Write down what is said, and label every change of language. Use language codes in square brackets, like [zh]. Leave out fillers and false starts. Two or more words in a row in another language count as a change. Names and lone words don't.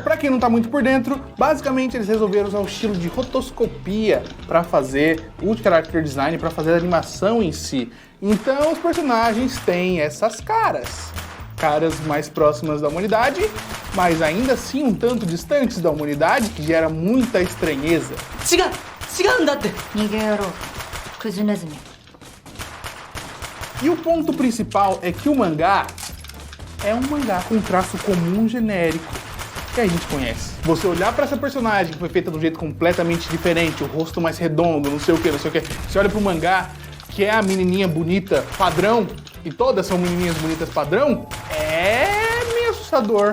[pt] Pra quem não tá muito por dentro, basicamente eles resolveram usar o estilo de rotoscopia pra fazer o [en] character design, [pt] pra fazer a animação em si. Então os personagens têm essas caras mais próximas da humanidade, mas ainda assim um tanto distantes da humanidade, que gera muita estranheza. [ja] 違うんだって。逃げ野郎、クズネズミ。 [pt] E o ponto principal é que o mangá é um mangá com traço comum genérico que a gente conhece. Você olhar pra essa personagem que foi feita de um jeito completamente diferente, o rosto mais redondo, não sei o que, você olha pro mangá, que é a menininha bonita padrão, e todas são menininhas bonitas padrão, é meio assustador.